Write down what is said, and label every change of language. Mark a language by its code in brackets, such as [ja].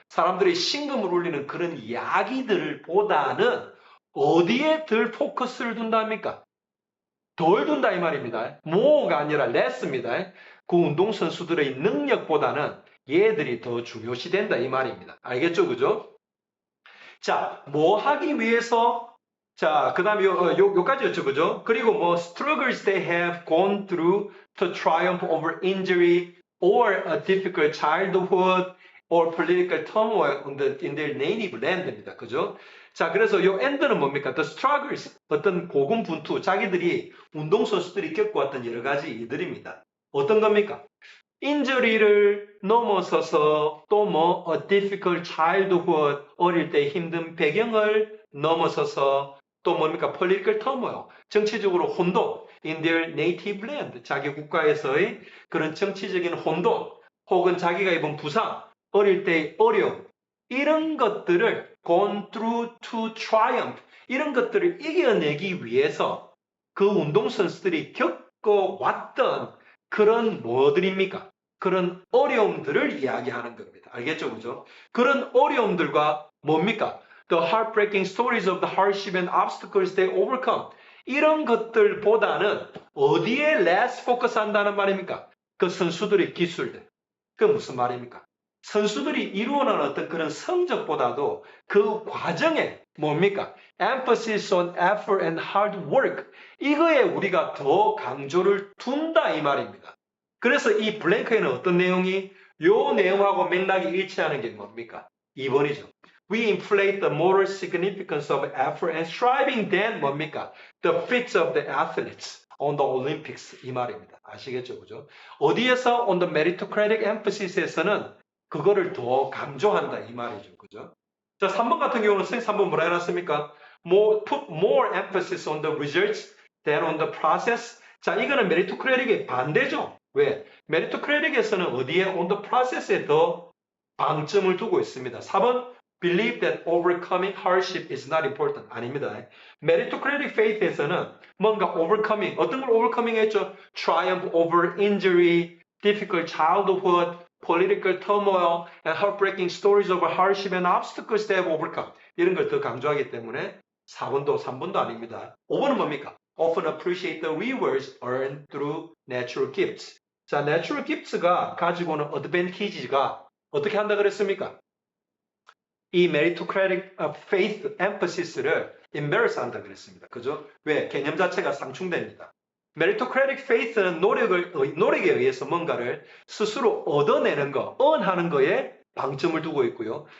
[ko] 사람들이 심금을 울리는 그런 이야기들 보다는 어디에 덜 포커스를 둔답니까? 덜 둔다 이 말입니다. more가 아니라 less입니다. 그 운동선수들의 능력보다는 얘들이 더 중요시된다 이 말입니다. 알겠죠? 그죠? 자, 뭐 하기 위해서 자, 그 다음에 요까지였죠, 그죠? 그리고 뭐, [en] struggles they have gone through to triumph over injury or a difficult childhood or political turmoil in their native land입니다. [ko] 그죠? 자, 그래서 요 end는 뭡니까? [en] The struggles, [ko] 어떤 고군분투, 자기들이, 운동선수들이 겪어왔던 여러 가지 일들입니다. 어떤 겁니까? 인저리를 넘어서서 또 뭐, [en] a difficult childhood, [ko] 어릴 때 힘든 배경을 넘어서서 또 뭡니까? [en] political turmoil, [ko] 정치적으로 혼돈, [en] in their native land, [ko] 자기 국가에서의 그런 정치적인 혼돈, 혹은 자기가 입은 부상, 어릴 때의 어려움, 이런 것들을 [en] gone through to triumph, [ko] 이런 것들을 이겨내기 위해서 그 운동선수들이 겪어왔던 그런 뭐들입니까? 그런 어려움들을 이야기하는 겁니다. 알겠죠? 그죠? 그런 어려움들과 뭡니까? [en] The heartbreaking stories of the hardship and obstacles they overcome. [ko] 이런 것들보다는 어디에 [en] less focus [ko] 한다는 말입니까? 그 선수들의 기술들. 그 무슨 말입니까? 선수들이 이루어낸 어떤 그런 성적보다도 그 과정에 뭡니까? [en] emphasis on effort and hard work. [ko] 이거에 우리가 더 강조를 둔다 이 말입니다. 그래서 이 블랭크에는 어떤 내용이 요 내용하고 맥락이 일치하는 게 뭡니까? 2번이죠. [en] We inflate the moral significance of effort and striving than [ko] 뭡니까? [en] The feats of the athletes on the Olympics 이 말입니다. [ko] 아시겠죠? 그죠? 어디에서 [en] on the meritocratic emphasis, [ko] 에서는 그거를 더 강조한다 이 말이죠. 그죠? 자, 3번 같은 경우는 선생님 3번 뭐라 해놨습니까? [en] Put more emphasis on the results than on the process. [ko] 자, 이거는 메리토크레틱의 반대죠. 왜? 메리토크레틱에서는 어디에? [en] on the process [ko] 에 더 방점을 두고 있습니다. [en] 4번 believe that overcoming hardship is not important. [ko] 아닙니다. meritocratic faith에서는 뭔가 overcoming, 어떤 걸 overcoming 했죠? [en] triumph over injury, difficult childhood, political turmoil, and heartbreaking stories of hardship and obstacles they have overcome. [ko] 이런 걸 더 강조하기 때문에 4번도 3번도 아닙니다. 5번은 뭡니까? [en] often appreciate the rewards earned through natural gifts. [ko] 자, [en] natural gifts [ko] 가 가지고 오는 advantage가 어떻게 한다 그랬습니까? 이 meritocratic faith emphasis,를 embarrass 한다 그랬습니다. 그죠? 왜? 개념 자체가 상충됩니다. meritocratic faith는 노력에 의해서 뭔가를 스스로 얻어내는 거, earn하는 거에 방점을 두고 있고요.